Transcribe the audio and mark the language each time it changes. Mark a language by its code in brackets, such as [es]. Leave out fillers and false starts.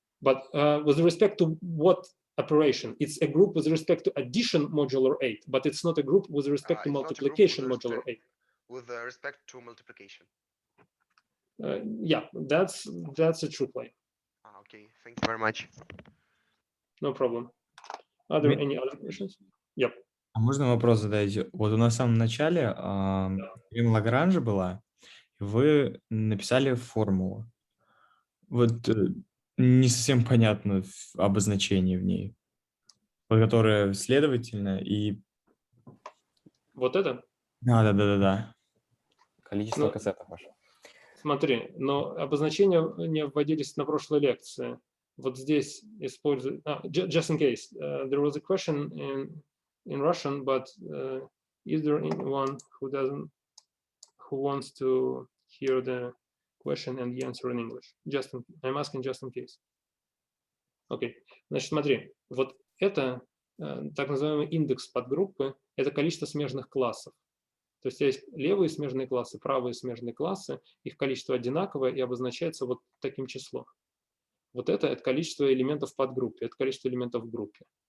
[en] but with respect to what operation? It's a group with respect to addition modular 8, but it's not a group with respect to multiplication modular 8. With respect to multiplication. Yeah, that's a true claim. Okay, thank you very much. No problem. Are there any other questions? Yep. [ru] А можно вопрос задать? Вот у нас в самом начале теорема Лагранжа была, и вы написали формулу. Вот не совсем понятно обозначение в ней, которое следовательно и... Вот это? Да. Количество кассетов ваше. Смотри, но обозначения не вводились на прошлой лекции. Вот здесь используют... [en] just in case, there was a question in Russian, but is there anyone who wants to hear the question and the answer in English? I'm asking just in case. Окей. [ru] Значит, смотри, вот это так называемый индекс подгруппы, это количество смежных классов. То есть есть левые смежные классы, правые смежные классы, их количество одинаковое и обозначается вот таким числом. Вот это количество элементов в подгруппе, это количество элементов в группе.